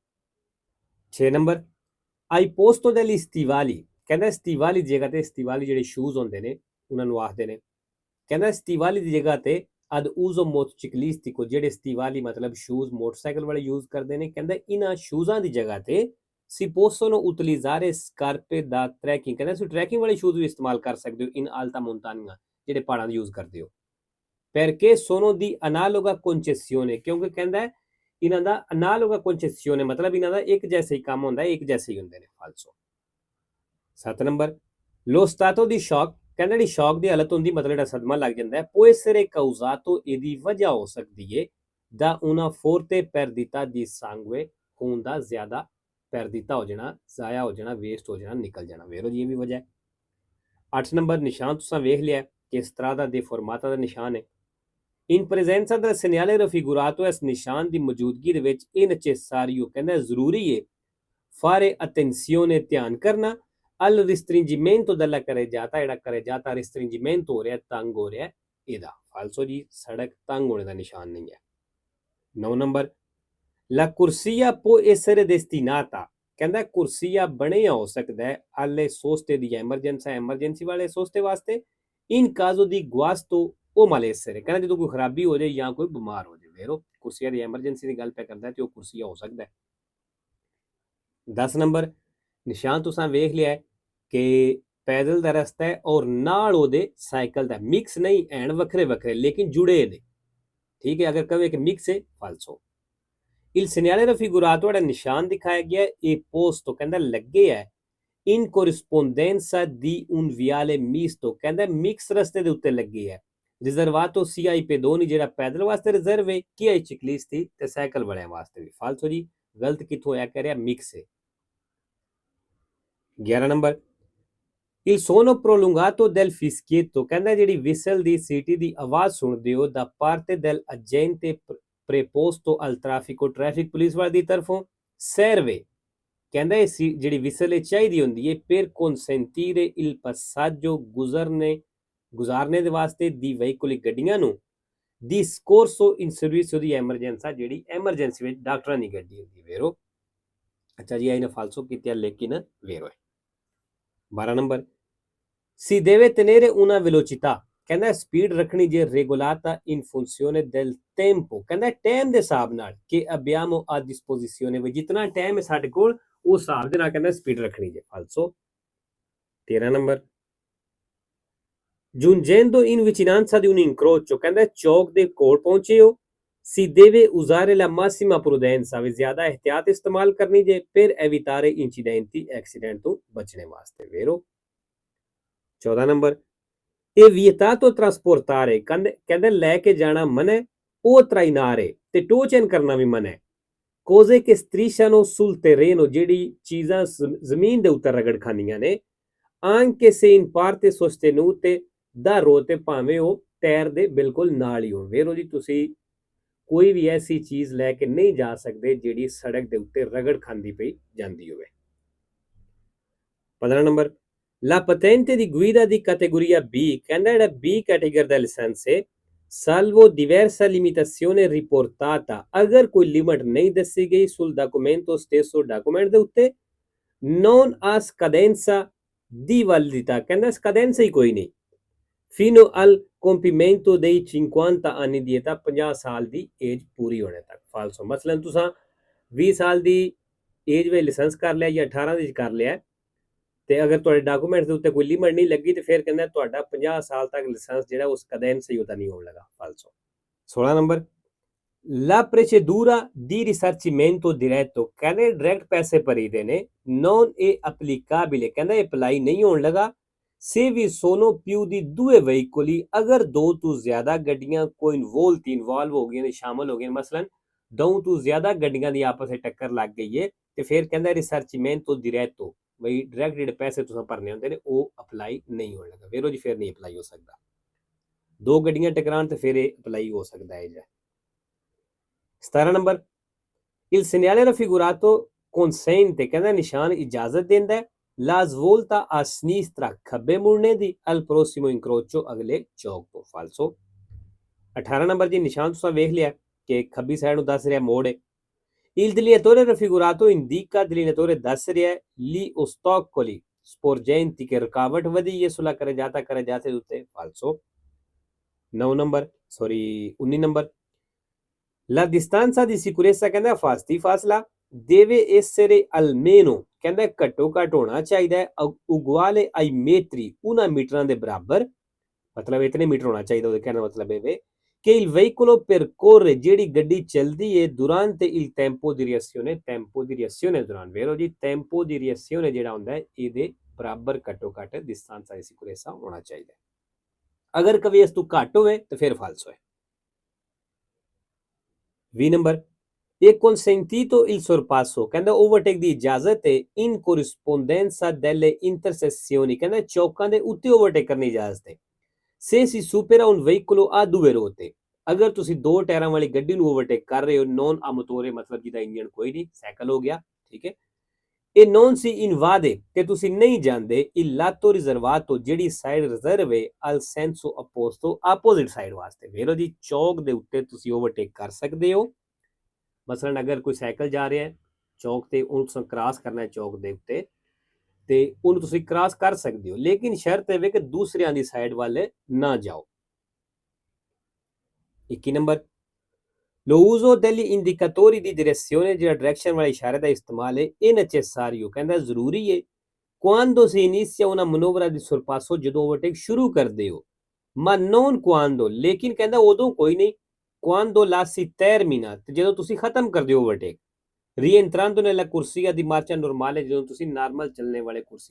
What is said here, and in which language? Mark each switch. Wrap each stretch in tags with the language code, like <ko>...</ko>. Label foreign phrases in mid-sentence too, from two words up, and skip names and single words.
<pa>6 ਨੰਬਰ</pa> <it>ai posto degli stivali</it> <pa>ਕਹਿੰਦਾ ਸਟੀਵਾਲੀ ਦੀ ਜਗ੍ਹਾ ਤੇ ਸਟੀਵਾਲੀ ਜਿਹੜੇ ਸ਼ੂਜ਼ ਹੁੰਦੇ ਨੇ ਉਹਨਾਂ ਨੂੰ ਆਖਦੇ ਨੇ। ਕਹਿੰਦਾ ਸਟੀਵਾਲੀ ਦੀ ਜਗ੍ਹਾ ਤੇ</pa> <it>ad uso motociclistico</it> <pa>ਜਿਹੜੇ ਸਟੀਵਾਲੀ ਮਤਲਬ ਸ਼ੂਜ਼ ਮੋਟਰਸਾਈਕਲ ਵਾਲੇ ਯੂਜ਼ ਕਰਦੇ ਨੇ। ਕਹਿੰਦਾ ਇਹਨਾਂ ਸ਼ੂਜ਼ਾਂ ਦੀ ਜਗ੍ਹਾ ਤੇ</pa> <it>si possono utilizzare scarpe da trekking</it> <pa>ਕਹਿੰਦਾ ਤੁਸੀਂ ਟਰੈਕਿੰਗ ਵਾਲੇ ਸ਼ੂਜ਼ ਵੀ ਇਸਤੇਮਾਲ ਕਰ ਸਕਦੇ ਹੋ</pa> <it>in alta montagna</it> <pa>ਜਿਹੜੇ ਪਹਾੜਾਂ ਦੇ ਯੂਜ਼ ਕਰਦੇ ਹੋ।</pa> <it>perché sono di analoga concessione</it> <pa>ਕਿਉਂਕਿ ਕਹਿੰਦਾ ਇਹਨਾਂ ਦਾ</pa> <it>analoga concessione</it> <pa>ਮਤਲਬ ਇਹਨਾਂ ਦਾ ਇੱਕ ਜੈਸਾ ਹੀ ਕੰਮ ਹੁੰਦਾ ਹੈ, ਇੱਕ ਜੈਸੇ ਹੀ ਹੁੰਦੇ ਨੇ ਫਾਲਸੋ। 7 ਨੰਬਰ</pa> <it>lo stato di shock</it> <pa>ਕਹਿੰਦਾ ਜਿਹੜੀ ਸ਼ੌਕ ਦੀ ਹਾਲਤ ਹੁੰਦੀ ਮਤਲਬ ਜਿਹੜਾ ਸਦਮਾ ਲੱਗ ਜਾਂਦਾ ਹੈ</pa> <it>può essere causato</it> <pa>ਇਹਦੀ ਵਜ੍ਹਾ ਹੋ ਸਕਦੀ ਹੈ</pa> <it>da una forte perdita di sangue</it> <pa>ਖੂਨ ਦਾ ਜ਼ਿਆਦਾ perdita ਹੋ ਜਾਣਾ, ਜ਼ਾਇਆ ਹੋ ਜਾਣਾ, ਵੇਸਟ ਹੋ ਜਾਣਾ, ਨਿਕਲ ਜਾਣਾ ਵੇਰੋ ਜੀ ਇਹ ਵੀ ਵਜ੍ਹਾ ਹੈ। 8 ਨੰਬਰ ਨਿਸ਼ਾਨ ਤੁਸੀਂ ਵੇਖ ਲਿਆ ਕਿ ਇਸ ਤਰ੍ਹਾਂ ਦਾ deformata ਦਾ ਨਿਸ਼ਾਨ ਹੈ।</pa> <it>In presenza del segnale raffigurato</it> <pa>ਇਸ ਨਿਸ਼ਾਨ ਦੀ ਮੌਜੂਦਗੀ ਦੇ ਵਿੱਚ ਇਹ necessario ਕਹਿੰਦਾ ਜ਼ਰੂਰੀ ਹੈ</pa> <it>fare attenzione</it> <pa>ਧਿਆਨ ਕਰਨਾ</pa> <it>al restringimento della carreggiata</it> <pa>ਜਿਹੜਾ</pa> <it>carreggiata restringimento</it> <pa>ਹੋ ਰਿਹਾ ਤੰਗ ਹੋ ਰਿਹਾ ਇਹਦਾ ਫਾਲਸੋ ਜੀ ਸੜਕ ਤੰਗ ਹੋਣੇ ਦਾ ਨਿਸ਼ਾਨ ਨਹੀਂ ਹੈ। 9 ਨੰਬਰ</pa> <it>la corsia può essere destinata</it> <pa>ਕਹਿੰਦਾ ਕੁਰਸੀਆ ਬਣਿਆ ਹੋ ਸਕਦਾ ਹੈ</pa> <it>alle soste di emergency</it> <pa>ਵਾਲੇ ਸੋਸਤੇ ਵਾਸਤੇ</pa> <it>in caso di guasto</it> <pa>ਉਹ malessere ਕਹਿੰਦਾ ਜਦੋਂ ਕੋਈ ਖਰਾਬੀ ਹੋ ਜਾਏ ਜਾਂ ਕੋਈ ਬਿਮਾਰ ਹੋ ਜਾਏ ਵੇਰੋ ਕੁਰਸੀਆ ਦੀ ਐਮਰਜੈਂਸੀ ਦੀ ਗੱਲ ਪੈ ਕਰਦਾ ਤੇ ਉਹ ਕੁਰਸੀਆ ਹੋ ਸਕਦਾ ਹੈ। 10 ਨੰਬਰ ਨਿਸ਼ਾਨ ਤੁਸੀਂ ਵੇਖ ਲਿਆ ਕਿ ਪੈਦਲ ਦਾ ਰਸਤਾ ਹੈ ਔਰ ਨਾਲ ਉਹਦੇ ਸਾਈਕਲ ਦਾ ਮਿਕਸ ਨਹੀਂ ਐਨ ਵੱਖਰੇ ਵੱਖਰੇ ਲੇਕਿਨ ਜੁੜੇ ਨੇ। ਠੀਕ ਹੈ, ਅਗਰ ਕਹੇ ਕਿ ਮਿਕਸ ਹੈ ਫਾਲਸੋ।</pa> <it>il segnale raffigurato</it> <pa>ਜਿਹੜਾ ਨਿਸ਼ਾਨ ਦਿਖਾਇਆ ਗਿਆ ਇਹ ਪੋਸਟੋ ਕਹਿੰਦਾ ਲੱਗੇ ਹੈ</pa> <it>in corrispondenza di un viale misto</it> <pa>ਕਹਿੰਦਾ ਮਿਕਸ ਰਸਤੇ ਦੇ ਉੱਤੇ ਲੱਗੇ ਹੈ ਰਿਜ਼ਰਵਾਟੋ</pa> <it>sia ai pedoni</it> <pa>ਜਿਹੜਾ ਪੈਦਲ ਵਾਸਤੇ ਰਿਜ਼ਰਵ ਹੈ ਕਿ</pa> <it>ai ciclisti</it> <pa>ਤੇ ਸਾਈਕਲ ਵਾਲਿਆਂ ਵਾਸਤੇ ਵੀ ਫਾਲਸੋ ਜੀ ਗਲਤ ਕਿੱਥੋਂ ਆਇਆ ਕਹਿ ਰਿਹਾ ਮਿਕਸ ਹੈ। 11 ਨੰਬਰ</pa> <it>il suono prolungato del fischietto</it> <pa>ਕਹਿੰਦਾ ਜਿਹੜੀ ਵਿਸਲ ਦੀ ਸੀਟੀ ਦੀ ਆਵਾਜ਼ ਸੁਣਦੇ ਹੋ</pa> <it>da parte del agente preposto al traffico</it> <pa>ਟ੍ਰੈਫਿਕ ਪੁਲਿਸ ਵਾਲੇ ਦੀ ਤਰਫੋਂ serve ਕਹਿੰਦਾ ਇਹ ਜਿਹੜੀ ਵਿਸਲ ਚਾਹੀਦੀ ਹੁੰਦੀ ਹੈ</pa> <it>per consentire il passaggio</it> <pa>ਗੁਜ਼ਾਰਨੇ ਦੇ ਵਾਸਤੇ ਦੀ ਵਹੀਕੁਲੀ ਗੱਡੀਆਂ ਨੂੰ ਦੀ</pa> <it>soccorso in servizio di emergenza</it> <pa>ਜਿਹੜੀ ਐਮਰਜੈਂਸੀ ਵਿੱਚ ਡਾਕਟਰਾਂ ਦੀ ਗੱਡੀ ਹੁੰਦੀ ਵੇਰੋ ਅੱਛਾ ਜੀ ਇਹਨੇ ਫਾਲਸੋ ਕੀਤਾ ਲੇਕਿਨ ਵੇਰੋ ਹੈ 12 ਨੰਬਰ</pa> <it>si deve tenere una velocità</it> <pa>ਕਹਿੰਦਾ ਸਪੀਡ ਰੱਖਣੀ ਜੇ</pa> <it>regolata in funzione del tempo</it> <pa>ਕਹਿੰਦਾ ਟਾਈਮ ਦੇ ਹਿਸਾਬ ਨਾਲ ਕਿ</pa> <it>abbiamo a disposizione</it> <pa>ਵੀ ਜਿੰਨਾ ਟਾਈਮ ਹੈ ਸਾਡੇ ਕੋਲ ਉਸ ਹਿਸਾਬ ਦੇ ਨਾਲ ਕਹਿੰਦਾ ਸਪੀਡ ਰੱਖਣੀ ਜੇ ਫਾਲਸੋ 13 ਨੰਬਰ</pa> <it>giungendo in vicinanza di un incrocio</it> <pa>ਕਹਿੰਦਾ ਚੌਕ ਦੇ ਕੋਲ ਪਹੁੰਚੇ ਹੋ</pa> <it>si deve usare la massima prudenza</it> <pa>ਵੀ ਜ਼ਿਆਦਾ ਇhtiyat ਇਸਤੇਮਾਲ ਕਰਨੀ ਜੇ</pa> <it>per evitare incidenti</it> <pa>accident ਤੋਂ ਬਚਣੇ ਵਾਸਤੇ ਵੇਰੋ 14 ਨੰਬਰ ਇਹ</pa> <it>vietato trasportare</it> <pa>ਕਹਿੰਦੇ ਲੈ ਕੇ ਜਾਣਾ ਮਨਾ</pa> <it>o trainare</it> <pa>ਤੇ ਟੋ ਚੈਨ ਕਰਨਾ ਵੀ ਮਨਾ</pa> <it>cose che strisciano sul terreno</it> <pa>ਜਿਹੜੀ ਚੀਜ਼ਾਂ ਜ਼ਮੀਨ ਦੇ ਉੱਤੇ ਰਗੜ ਖਾਂਦੀਆਂ ਨੇ</pa> <it>anche se in parte sostenute</it> <pa>ਦਾ ਰੋਤੇ ਭਾਵੇਂ ਉਹ ਟਾਇਰ ਦੇ ਬਿਲਕੁਲ ਨਾਲ ਹੀ ਹੋ ਵੇਰੋ ਜੀ ਤੁਸੀਂ ਕੋਈ ਵੀ ਐਸੀ ਚੀਜ਼ ਲੈ ਕੇ ਨਹੀਂ ਜਾ ਸਕਦੇ ਜਿਹੜੀ ਸੜਕ ਦੇ ਉੱਤੇ ਰਗੜ ਖਾਂਦੀ ਪਈ ਜਾਂਦੀ ਹੋਵੇ 15 ਨੰਬਰ</pa> <it>La patente di guida di categoria B</it> <pa>ਕਹਿੰਦਾ ਜਿਹੜਾ B ਕੈਟੇਗਰੀ ਦਾ ਲਾਇਸੈਂਸ ਹੈ</pa> <it>salvo diversa limitazione riportata</it> <pa>ਅਗਰ ਕੋਈ ਲਿਮਟ ਨਹੀਂ ਦੱਸੀ ਗਈ</pa> <it>sul documento stesso</it> <pa>ਡਾਕੂਮੈਂਟ ਦੇ ਉੱਤੇ</pa> <it>non ha scadenza di validità</it> <pa>ਕਹਿੰਦਾ scadenza ਹੀ ਕੋਈ ਨਹੀਂ</pa> <it>fino al compimento dei 50</it> <pa>anni ਦੀ ਤਾਂ 50 ਸਾਲ ਦੀ ਏਜ ਪੂਰੀ ਹੋਣੇ ਤੱਕ ਫਾਲਸੋ ਮਸਲਨ ਤੁਸੀਂ 20 ਸਾਲ ਦੀ ਏਜ ਵਿੱਚ ਲਾਇਸੈਂਸ ਕਰ ਲਿਆ ਜਾਂ 18 ਦੀ ਕਰ ਲਿਆ ਤੇ ਅਗਰ ਤੁਹਾਡੇ ਡਾਕੂਮੈਂਟਸ ਦੇ ਉੱਤੇ ਕੋਈ ਲਿਮਟ ਨਹੀਂ ਲੱਗੀ ਤੇ ਫਿਰ ਕਹਿੰਦਾ ਤੁਹਾਡਾ 50 ਸਾਲ ਤੱਕ ਲਾਇਸੈਂਸ ਜਿਹੜਾ ਉਸ cadenza ਹੀ ਉਹਦਾ ਨਹੀਂ ਹੋਣ ਲੱਗਾ ਫਾਲਸੋ 16 ਨੰਬਰ</pa> <it>La procedura di risarcimento diretto</it> <pa>ਕਹਿੰਦੇ ਡਾਇਰੈਕਟ ਪੈਸੇ ਭਰੀਦੇ ਨੇ</pa> <it>non è applicabile</it> <pa>ਕਹਿੰਦਾ ਇਹ ਅਪਲਾਈ ਨਹੀਂ ਹੋਣ ਲੱਗਾ</pa> <it>se vi sono più di due veicoli</it> <pa>ਅਗਰ ਦੋ ਤੋਂ ਜ਼ਿਆਦਾ ਗੱਡੀਆਂ ਕੋਈ ਇਨਵੋਲਵ ਹੋ ਗਈਆਂ ਨੇ ਸ਼ਾਮਲ ਹੋ ਗਏ ਮਸਲਨ ਦੋ ਤੋਂ ਜ਼ਿਆਦਾ ਗੱਡੀਆਂ ਦੀ ਆਪਸ ਵਿੱਚ ਟੱਕਰ ਲੱਗ ਗਈ ਹੈ ਤੇ ਫਿਰ ਕਹਿੰਦਾ</pa> <it>risarcimento diretto</it> <pa>ਵਈ ਡਾਇਰੈਕਟ ਜਿਹੜੇ ਪੈਸੇ ਤੁਸੀਂ ਭਰਨੇ ਹੁੰਦੇ ਨੇ ਉਹ ਅਪਲਾਈ ਨਹੀਂ ਹੋਣ ਲੱਗਾ ਵੇਰੋ ਜੀ ਫਿਰ ਨਹੀਂ ਅਪਲਾਈ ਹੋ ਸਕਦਾ ਦੋ ਗੱਡੀਆਂ ਟਕਰਾਉਣ ਤੇ ਫਿਰ ਇਹ ਅਪਲਾਈ ਹੋ ਸਕਦਾ ਹੈ ਜੀ 17 ਨੰਬਰ</pa> <it>il segnale raffigurato consente</it> <pa>ਕਹਿੰਦਾ ਨਿਸ਼ਾਨ ਇਜਾਜ਼ਤ ਦਿੰਦਾ ਹੈ</pa> <it>La svolta a sinistra</it> <pa>ਖੱਬੇ ਮੁੜਨੇ ਦੀ</pa> <it>al prossimo incrocio</it> <pa>ਅਗਲੇ ਚੌਕ ਤੋਂ ਫਾਲਸੋ 18 ਨੰਬਰ ਜੀ ਨਿਸ਼ਾਨ ਤੁਸੀਂ ਵੇਖ ਲਿਆ ਕਿ ਖੱਬੀ ਸਾਈਡ ਨੂੰ ਦੱਸ ਰਿਹਾ ਮੋੜ ਹੈ</pa> <it>Il delineatore raffigurato indica delineatore</it> <pa>ਦੱਸ ਰਿਹਾ</pa> <it>gli ostacoli sporgenti che</it> <pa>ਰੁਕਾਵਟ ਵਧੀ ਹੈ ਸੁਲਾ ਕਰੇ ਜਾਤੇ ਉੱਤੇ ਫਾਲਸੋ 9 ਨੰਬਰ 19 ਨੰਬਰ</pa> <it>La distanza di sicurezza</it> <pa>ਕਹਿੰਦਾ ਫਾਸਲਾ</pa> <it>deve essere almeno</it> <pa>ਕਹਿੰਦਾ ਘੱਟੋ ਘੱਟ ਹੋਣਾ ਚਾਹੀਦਾ ਹੈ</pa> <it>uguale ai metri una</it> <pa>ਮੀਟਰਾਂ ਦੇ ਬਰਾਬਰ ਮਤਲਬ ਇਤਨੇ ਮੀਟਰ ਹੋਣਾ ਚਾਹੀਦਾ ਉਹਦੇ ਕਹਿਣ ਦਾ ਮਤਲਬ ਇਹ ਵੇ</pa> <it>che il veicolo percorre</it> <pa>ਜਿਹੜੀ ਗੱਡੀ ਚੱਲਦੀ ਹੈ</pa> <it>durante il tempo di reazione</it> <pa>ਦੌਰਾਨ ਵੇਰੋ ਜੀ</pa> <it>tempo di reazione</it> <pa>ਜਿਹੜਾ ਹੁੰਦਾ ਹੈ ਇਹਦੇ ਬਰਾਬਰ ਘੱਟੋ ਘੱਟ</pa> <it>distanza di sicurezza</it> <pa>ਹੋਣਾ ਚਾਹੀਦਾ ਅਗਰ ਕभी ਇਸ ਤੋਂ ਘੱਟ ਹੋਵੇ ਤਾਂ ਫਿਰ ਫਾਲਸੋ ਹੈ 20 ਨੰਬਰ</pa> <it>è consentito il sorpasso</it> <pa>ਕਹਿੰਦਾ ਓਵਰਟੇਕ ਦੀ ਇਜਾਜ਼ਤ ਹੈ</pa> <it>in corrispondenza delle intersezioni</it> <pa>ਕਹਿੰਦਾ ਚੌਕਾਂ ਦੇ ਉੱਤੇ ਓਵਰਟੇਕ ਕਰਨੀ ਇਜਾਜ਼ਤ ਹੈ</pa> <it>se si supera un veicolo a due</it> <pa>ruote ਅਗਰ ਤੁਸੀਂ ਦੋ ਟਾਇਰਾਂ ਵਾਲੀ ਗੱਡੀ ਨੂੰ ਓਵਰਟੇਕ ਕਰ ਰਹੇ ਹੋ</pa> <it>non a motore</it> <pa>ਮਤਲਬ ਜਿਹਦਾ ਇੰਜਨ ਕੋਈ ਨਹੀਂ ਸਾਈਕਲ ਹੋ ਗਿਆ ਠੀਕ ਹੈ ਇਹ</pa> <it>non si invade</it> <pa>ਤੇ ਤੁਸੀਂ ਨਹੀਂ ਜਾਂਦੇ</pa> <it>il lato riservato</it> <pa>ਜਿਹੜੀ ਸਾਈਡ ਰਿਜ਼ਰਵ ਹੈ</pa> <it>al senso opposto</it> <pa>ਆਪੋਜ਼ਿਟ ਸਾਈਡ ਵਾਸਤੇ ਵੇਰੋ ਜੀ ਚੌਕ ਦੇ ਉੱਤੇ ਤੁਸੀਂ ਓਵਰਟੇਕ ਕਰ ਸਕਦੇ ਹੋ ਮਸਲਨ ਅਗਰ ਕੋਈ ਸਾਈਕਲ ਜਾ ਰਿਹਾ ਹੈ ਚੌਕ ਤੇ ਉਹਨੂੰ ਤੁਸੀਂ ਕ੍ਰਾਸ ਕਰਨਾ ਹੈ ਚੌਕ ਦੇ ਉੱਤੇ ਤੇ ਉਹਨੂੰ ਤੁਸੀਂ ਕ੍ਰਾਸ ਕਰ ਸਕਦੇ ਹੋ ਲੇਕਿਨ ਸ਼ਰਤ ਹੈ ਕਿ ਦੂਸਰਿਆਂ ਦੀ ਸਾਈਡ ਵੱਲ ਨਾ ਜਾਓ 21 ਨੰਬਰ</pa> <it>lo uso degli indicatori di direzione</it> <pa>ਜਿਹੜਾ ਡਾਇਰੈਕਸ਼ਨ ਵਾਲੇ ਇਸ਼ਾਰੇ ਦਾ ਇਸਤੇਮਾਲ ਹੈ ਇਹ necessario ਕਹਿੰਦਾ ਜ਼ਰੂਰੀ ਹੈ</pa> <it>quando si inizia una manovra di sorpasso</it> <pa>ਜਦੋਂ ਓਵਰਟੇਕ ਸ਼ੁਰੂ ਕਰਦੇ ਹੋ</pa> <it>ma non quando</it> <pa>ਲੇਕਿਨ ਕਹਿੰਦਾ ਉਦੋਂ ਕੋਈ ਨਹੀਂ</pa> <it>quando la si termina</it> <pa>ਤੇ ਜਦੋਂ ਤੁਸੀਂ ਖਤਮ ਕਰਦੇ ਹੋ ਓਵਰਟੇਕ</pa> <it>rientrando nella corsia di marcia normale</it> <pa>ਜਦੋਂ ਤੁਸੀਂ ਨਾਰਮਲ ਚੱਲਣੇ ਵਾਲੇ ਕੁਰਸੀਏ</pa>